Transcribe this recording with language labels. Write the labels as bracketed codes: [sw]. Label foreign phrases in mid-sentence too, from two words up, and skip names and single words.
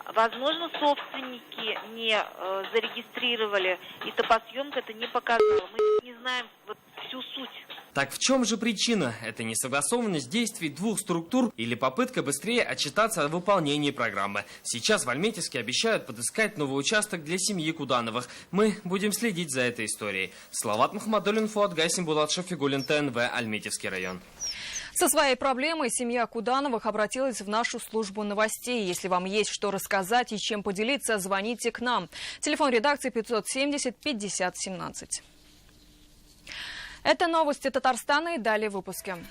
[ru] Возможно, собственники не зарегистрировали, и топосъемка это не показала. Мы не знаем вот всю суть. Так в чем же причина? Это несогласованность действий 2 структур или попытка быстрее отчитаться о выполнении программы. Сейчас в Альметьевске обещают подыскать новый участок для семьи Кудановых. Мы будем следить за этой историей. Салават Мухаммадуллин, Фуат Гайсин, Булат Шафигуллин, ТНВ, Альметьевский район. Со своей проблемой семья Кудановых обратилась в нашу службу новостей. Если вам есть что рассказать и чем поделиться, звоните к нам. Телефон редакции 570 50 17. Это новости Татарстана и далее в выпуске.